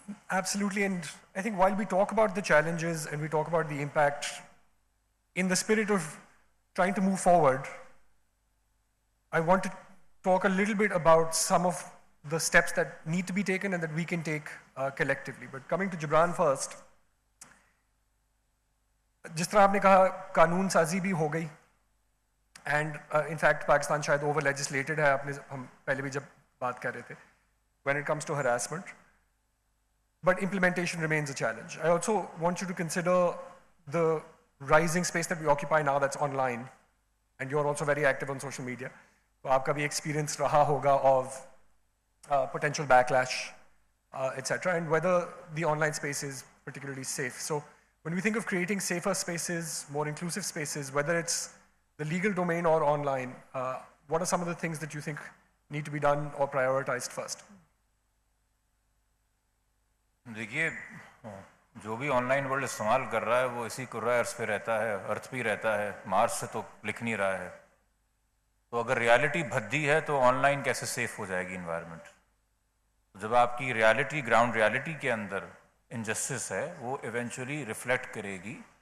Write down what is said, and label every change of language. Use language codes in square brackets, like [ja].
[en] Absolutely, and I think while we talk about the challenges and we talk about the impact, in the spirit of trying to move forward, I want to talk a little bit about some of the steps that need to be taken and that we can take collectively. But coming to Gibran first, [ur] جس طرح آپ نے کہا قانون سازی بھی ہو گئی, [en] and in fact [ur] Pakistan شاید اوور لیجسلیٹڈ ہے, ہم پہلے بھی جب بات کر رہے تھے, [en] when it comes to harassment. But implementation remains a challenge. I also want you to consider the rising space that we occupy now that's online, and you're also very active on social media. So [ur] aapka bhi experience raha hoga [en] of potential backlash, etc., and whether the online space is particularly safe. So when we think of creating safer spaces, more inclusive spaces, whether it's the legal domain or online, what are some of the things that you think need to be done or prioritized first? [ur] دیکھیے, جو بھی on line world استعمال کر رہا ہے وہ اسی کرۂ ارض پہ رہتا ہے, ارتھ پہ رہتا ہے, مارس سے تو لکھ نہیں رہا ہے. تو اگر ریالٹی بھدی ہے تو آن لائن کیسے سیف ہو جائے گی انوائرمنٹ؟ جب آپ کی ریالٹی, گراؤنڈ ریالٹی کے اندر انجسٹس ہے, وہ ایونچولی ریفلیکٹ کرے گی.